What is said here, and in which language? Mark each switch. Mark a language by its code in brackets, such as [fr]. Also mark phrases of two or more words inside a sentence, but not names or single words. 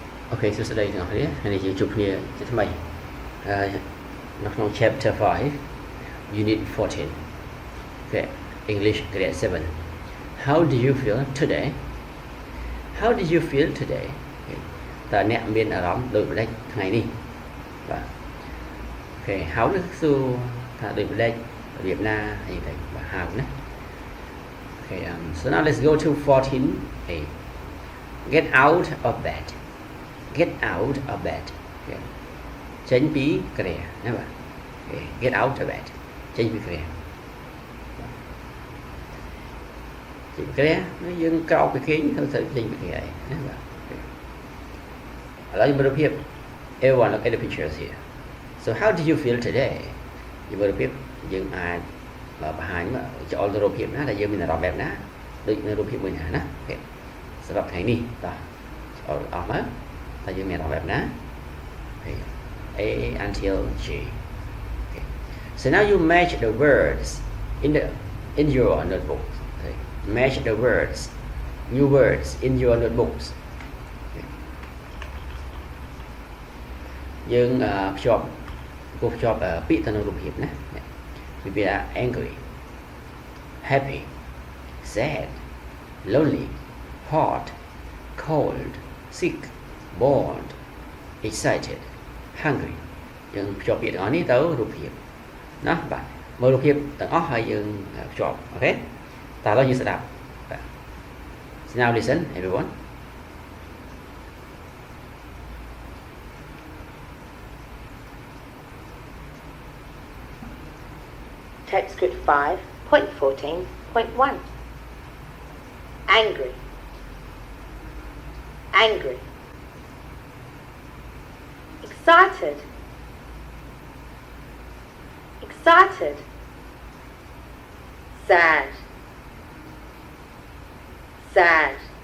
[km] Okay សួស្តីទាំងអស់គ្នាថ្ងៃនេះយើងជួបគ្នាជាថ្មីនៅក្នុង [en] chapter 5 unit 14 [km] okay [en] English grade 7 How do you feel today How did you feel today [km] តើអ្នកមានអារម្មណ៍ដូចម្តេចថ្ងៃនេះបាទ [en] Okay how [km] នេះសួរថាដូចម្តេចរបៀបណាអីទៅបាទ [en] how ណា Okay so now let's go to 14a Get out of bed Get out of bed okay. [km] ចេញពីគ្រាណាបាទ okay. [en] Get out of bed [km] ចេញពីគ្រាចេញពីគ្រាយើងក្រោកពីគេងទៅចេញពីគ្រាណាបាទ okay. ឥឡូវយើងមើលរូបភាព [en] Everyone look at the pictures here So how did you feel today [km] យើងមើលរូបភាពយើងអាចបង្ហាញចូលទៅរូបភាពណាដែលយើងមានអារម្មណ៍បែបណាដូចនៅរូបភាពមួយណាណា okay. សម្រាប់ថ្ងៃនេះតោះចូលអស់មកតែយើងមានអារម្មណ៍បែបណា okay. [en] A until G okay. So now you match the words in your notebook okay. Match the words new words in your notebooks okay. [km] យើងភ្ជាប់ពាក្យទៅនឹងរូបភាពណាវា [en] angry happy sad lonely hot cold sick bored excited hungry [km] យើងភ្ជាប់ពាក្យទាំងអស់នេះទៅរូបភាពណាបាទមើលរូបភាពទាំងអស់ហើយយើងភ្ជាប់អូខេតើឥឡូវយើងស្ដាប់បាទ [en] So now listen everyone TypeScript 5.14.1 Angry Angry Excited Excited Sad Sad